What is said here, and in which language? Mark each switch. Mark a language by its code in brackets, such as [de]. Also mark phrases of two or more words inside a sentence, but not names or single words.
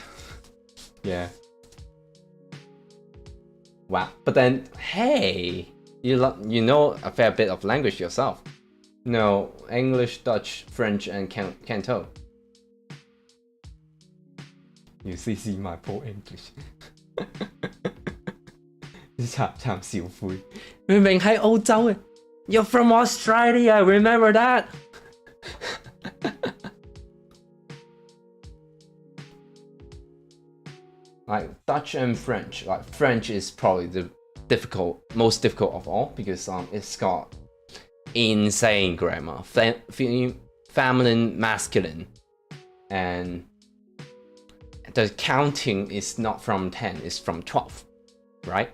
[en] Yeah. Wow. But then, hey, you know a fair bit of language yourself. No, English, Dutch, French, and Canto. You see my poor English. [yue] 慘慘笑灰，明明喺澳洲嘅， [en] You're from Australia, remember that? Like Dutch and French. Like French is probably the most difficult of all because it's got insane grammar, feminine, masculine, and the counting is not from 10, it's from 12, right?